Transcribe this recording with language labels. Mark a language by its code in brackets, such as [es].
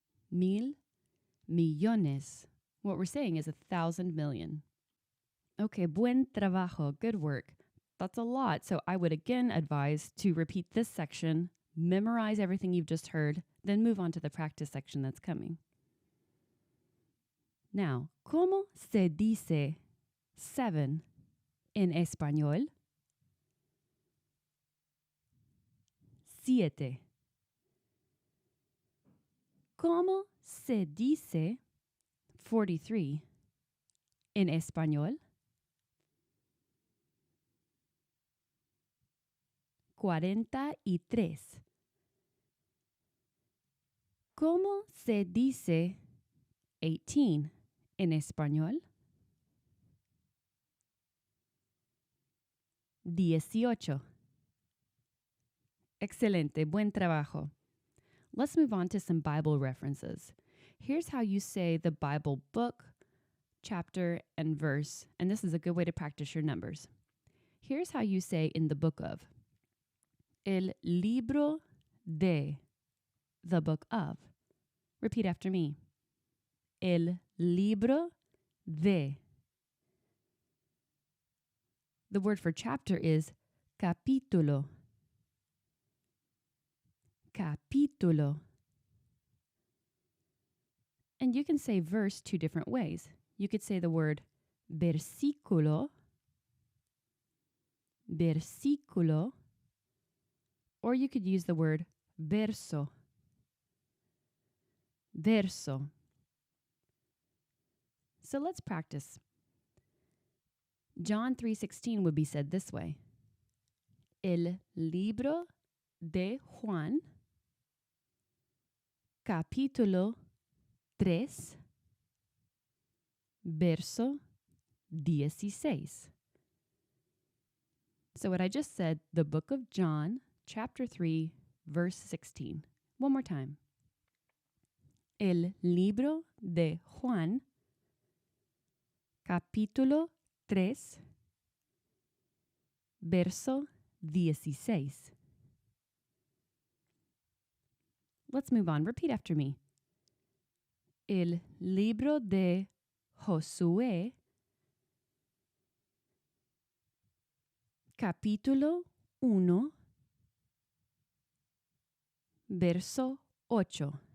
[es] 1000 millones. [en] What we're saying is 1,000 million. Okay, [es] buen trabajo. [en] Good work. That's a lot, so I would again advise to repeat this section, memorize everything you've just heard, then move on to the practice section that's coming. [es] Now, ¿cómo se dice 7 en español? 7. ¿Cómo se dice 43 en español? 43. ¿Cómo se dice 18 en español? 18. Excelente, buen trabajo. [en] Let's move on to some Bible references. Here's how you say the Bible book, chapter, and verse, and this is a good way to practice your numbers. Here's how you say in the book of. [es] El libro de, [en] the book of. Repeat after me. [es] El libro de. [en] The word for chapter is capítulo. [es] Capítulo. [en] And you can say verse two different ways. You could say the word versículo, versículo, or you could use the word verso, verso. So let's practice. John 3:16 would be said this way. [es] El libro de Juan, capítulo 3, verso 16. [en] So what I just said, the book of John, chapter 3, verse 16. One more time. [es] El libro de Juan, capítulo 3, verso 16. [en] Let's move on. Repeat after me. [es] El libro de Josué, capítulo 1, verso 8.